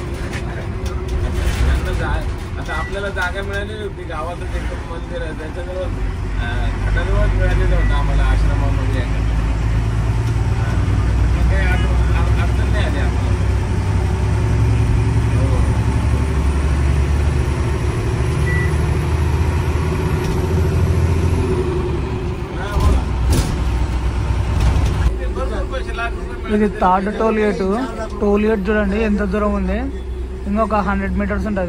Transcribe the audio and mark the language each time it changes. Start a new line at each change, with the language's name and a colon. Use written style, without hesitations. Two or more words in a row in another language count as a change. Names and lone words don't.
Marathi: आता आपल्याला जागा मिळालेली होती गावातच, एकदम मंदिर आहे त्याच्याजवळ, खटाजवळ मिळालेलं होतं आम्हाला आश्रमामध्ये यायचं. काही अडचण नाही आली आम्हाला.
Telugu: ఇది
English: third toll gate. toll gate
Telugu: చూడండి ఎంత దూరం ఉంది, ఇంకొక 100 మీటర్స్ ఉంటుంది.